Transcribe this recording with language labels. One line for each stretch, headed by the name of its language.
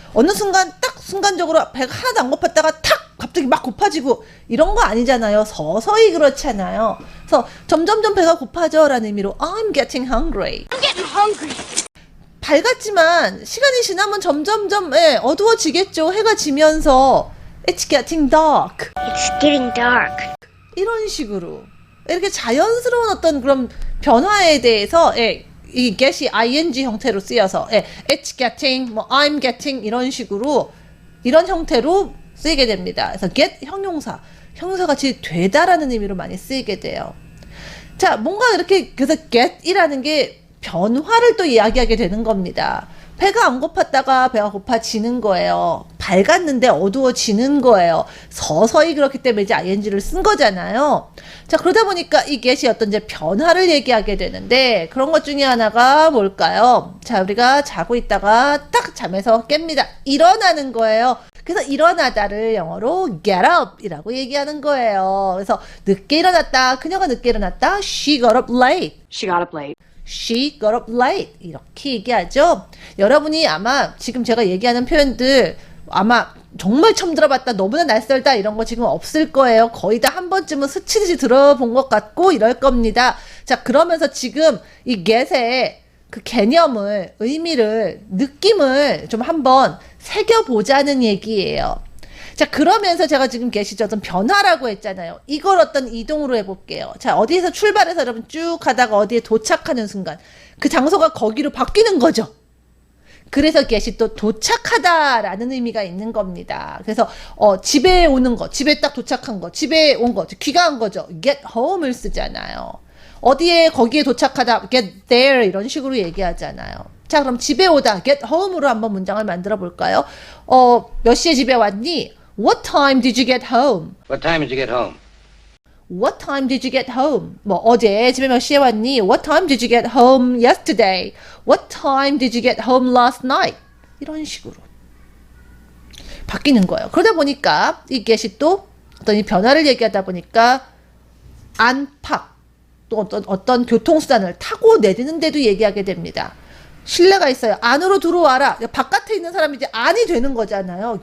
Korean: 어느 순간 딱 순간적으로 배가 하나도 안 고팠다가 탁 갑자기 막 고파지고 이런 거 아니잖아요. 서서히 그렇잖아요. 그래서 점점점 배가 고파져 라는 의미로
English: I'm getting hungry. I'm getting hungry.
Korean: 밝았지만 시간이 지나면 점점점 어두워지겠죠. 해가 지면서
English: It's getting dark. It's getting dark.
Korean: 이런 식으로 이렇게 자연스러운 어떤 그런 변화에 대해서 이 get이 ing 형태로 쓰여서
English: it's getting, I'm getting
Korean: 이런 식으로 이런 형태로 쓰이게 됩니다. 그래서 get 형용사 같이 되다라는 의미로 많이 쓰이게 돼요. 자, 뭔가 이렇게 그래서 get이라는 게 변화를 또 이야기하게 되는 겁니다. 배가 안 고팠다가 배가 고파지는 거예요. 밝았는데 어두워지는 거예요. 서서히 그렇기 때문에 이제 ing를 쓴 거잖아요. 자, 그러다 보니까 이 get이 어떤 이제 변화를 얘기하게 되는데 그런 것 중에 하나가 뭘까요? 자, 우리가 자고 있다가 딱 잠에서 깹니다. 일어나는 거예요. 그래서 일어나다를 영어로 get up 이라고 얘기하는 거예요. 그래서 늦게 일어났다. 그녀가 늦게 일어났다.
English: She got up late. She got up late. She got up late
Korean: 이렇게 얘기하죠. 여러분이 아마 지금 제가 얘기하는 표현들 아마 정말 처음 들어봤다, 너무나 낯설다 이런 거 지금 없을 거예요. 거의 다 한 번쯤은 스치듯이 들어본 것 같고 이럴 겁니다. 자, 그러면서 지금 이 get의 그 개념을, 의미를, 느낌을 좀 한번 새겨보자는 얘기예요. 자, 그러면서 제가 지금 get이 어떤 변화라고 했잖아요. 이걸 어떤 이동으로 해볼게요. 자, 어디에서 출발해서 여러분 쭉 가다가 어디에 도착하는 순간 그 장소가 거기로 바뀌는 거죠. 그래서 get이 또 도착하다라는 의미가 있는 겁니다. 그래서 집에 오는 거, 집에 딱 도착한 거, 집에 온 거, 귀가한 거죠. get home을 쓰잖아요. 어디에 거기에 도착하다, get there 이런 식으로 얘기하잖아요. 자, 그럼 집에 오다, get home으로 한번 문장을 만들어 볼까요? 몇 시에 집에 왔니?
English: What time did you get home? What time did you get home? What time did you get home?
Korean: 뭐 어제 집에 몇 시에 왔니?
English: What time did you get home yesterday? What time did you get home last night?
Korean: 이런 식으로 바뀌는 거예요. 그러다 보니까 이 get이 또 어떤 이 변화를 얘기하다 보니까 안팎 또 어떤 교통수단을 타고 내리는 데도 얘기하게 됩니다. 실내가 있어요. 안으로 들어와라. 바깥에 있는 사람이 이제 안이 되는 거잖아요.